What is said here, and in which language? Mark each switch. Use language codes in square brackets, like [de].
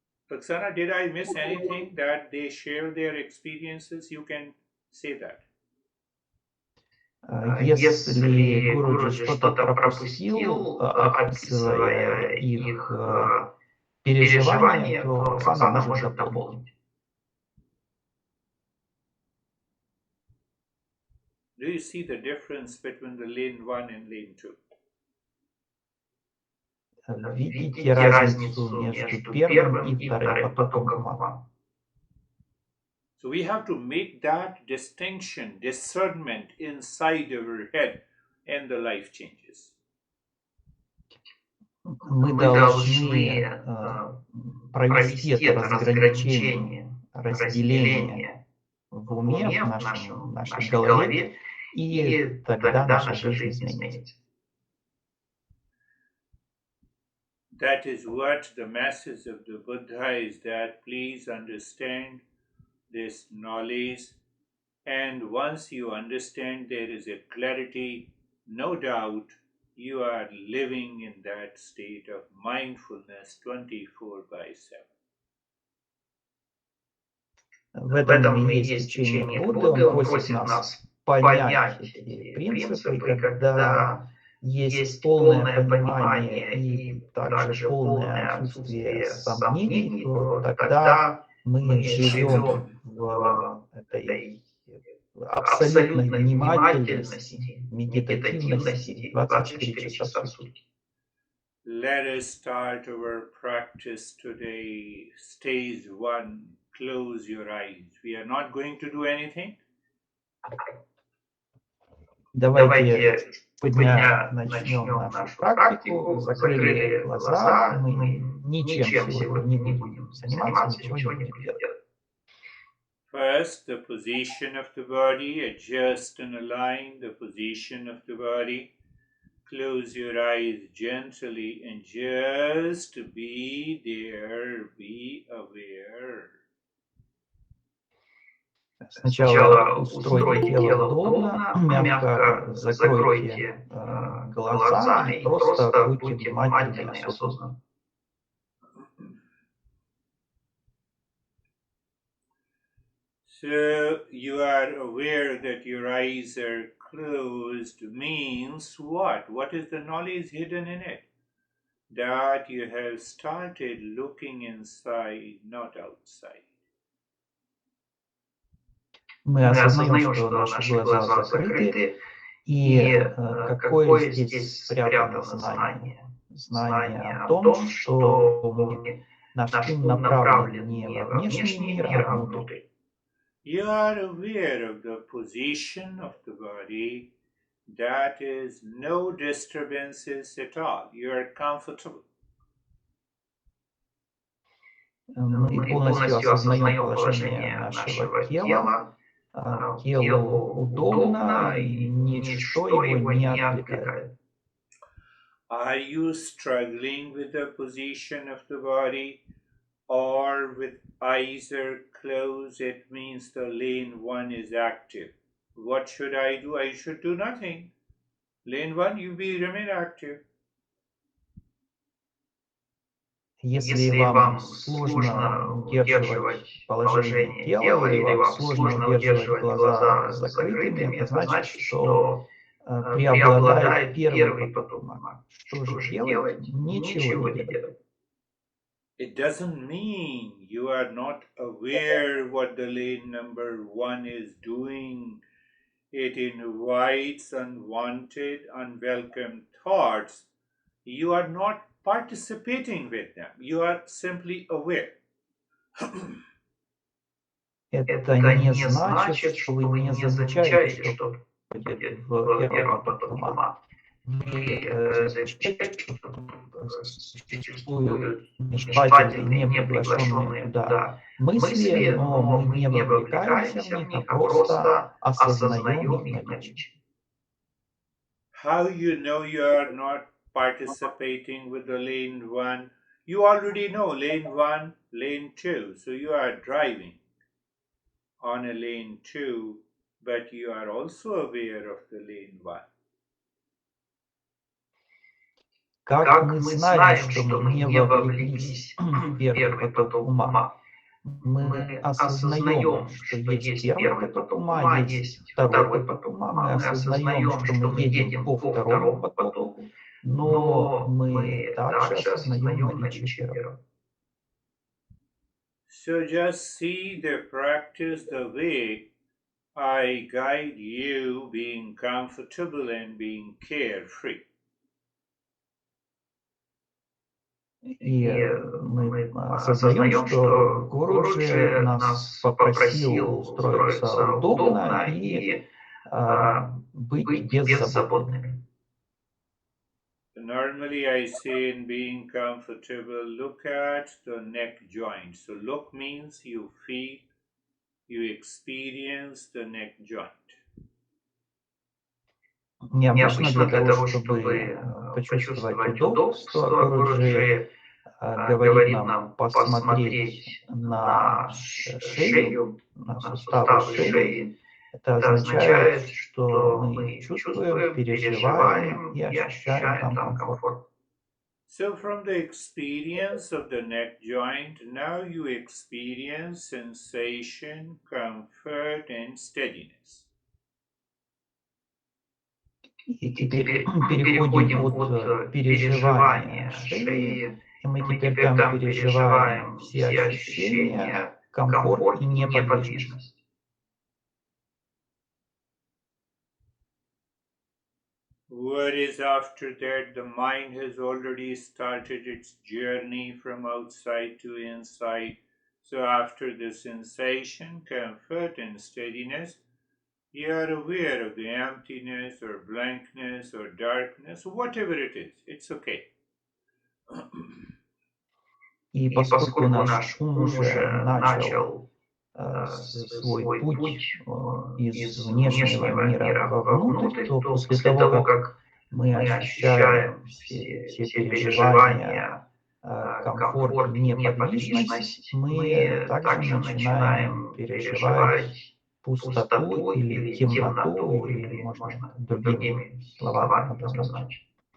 [en] Oksana, did I miss anything that they share their experiences? You can say that. [ru] Если Гуруджи что-то пропустил, описывая их переживания, то Оксана может дополнить. [en] Do you see the difference between the lane 1 and lane 2? [ru] Видите разницу между первым и вторым потоком? [en] So we have to make that distinction, discernment inside our head, and the life changes. [ru] Мы должны провести это разграничение, разделение в уме, в нашей голове, и тогда наша жизнь изменится. [en] That is what the message of the Buddha is, that please understand this knowledge, and once you understand, there is a clarity, no doubt you are living in that state of mindfulness 24/7. [ru] В этом и есть учение Будды. Он просит нас понять эти принципы, и когда есть полное понимание и также полное отсутствие сомнений, то тогда мы живем в этой абсолютной внимательности, медитативности 24 часа в сутки. [en] Let us start our practice today. Stage 1. Close your eyes. We are not going to do anything. [ru] Давайте начнем нашу практику. Закрыли глаза. Мы ничем сегодня не будем заниматься, ничего не будем делать. [en] First, the position of the body. Adjust and align the position of the body. Close your eyes gently and just be there, be aware. [ru] Сначала устройте тело удобно, мягко закройте глаза и просто будьте внимательны и осознанны. [en] So you are aware that your eyes are closed means what? What is the knowledge hidden in it? That you have started looking inside, not outside. [ru] Мы осознаем, что наши глаза закрыты, и какое здесь спрятано знание? Знание о том, что наш ум направлен не во внешний мир, а внутрь. [en] You are aware of the position of the body, that is no disturbances at all. You are comfortable. [ru] Мы полностью осознаем положение нашего тела. Телу удобно, и ничто его не отвлекает. [en] Are you struggling with the position of the body or with eyes are closed, it means the lane 1 is active. What should I do? I should do nothing. Lane 1, remain active. [ru] Если вам сложно удерживать положение тела или вам сложно удерживать глаза закрытыми, это значит, что преобладает первый поток ума. Что же делать? Ничего не делать. [en] It doesn't mean you are not aware what the lane number 1 is doing. It invites unwanted, unwelcome thoughts. You are not participating with them. You are simply aware. [ru] Это не значит, что вы не замечаете, что происходит в первом потоке ума. Вы замечаете, что существуют нежелательные, не приглашенные туда мысли, но мы не вовлекаемся в них, а просто осознаем их наличие. [en] How you know you are not participating with the lane 1? You already know lane 1, lane 2. So you are driving on a lane 2, but you are also aware of the lane 1. [ru] Как мы знаем, что мы не вовлеклись в первый поток ума? Мы осознаем, что есть первый поток ума, есть второй поток ума, мы осознаем, что мы едем по второму потоку, но мы также осознаем наличие первого. [en] So just see the practice the way I guide you being comfortable and being carefree. [ru] И мы осознаем, что Гуруджи нас попросил устроиться удобно и быть беззаботными. [en] Normally I say in being comfortable, look at the neck joint. So look means you feel, you experience the neck joint. [ru] Необычно для того, чтобы почувствовать удобство, Гуруджи говорит нам посмотреть на шею, на суставы шеи. Это означает, что мы чувствуем, переживаем и ощущаем там комфорт. [en] So from the experience of the neck joint, now you experience sensation, comfort and steadiness. [ru] И теперь переходим от переживания шеи, и мы теперь там переживаем все ощущения, комфорт и неподвижность. [en] What is after that? The mind has already started its journey from outside to inside. So after the sensation, comfort and steadiness, you are aware of the emptiness or blankness or darkness, whatever it is, it's okay. [ru] И поскольку наш ум уже начал свой путь из внешнего мира вовнутрь, то после того, как мы ощущаем все переживания, комфорт и неподвижность, мы также начинаем переживать пустоту или темноту, или, можно другими словами обозначить.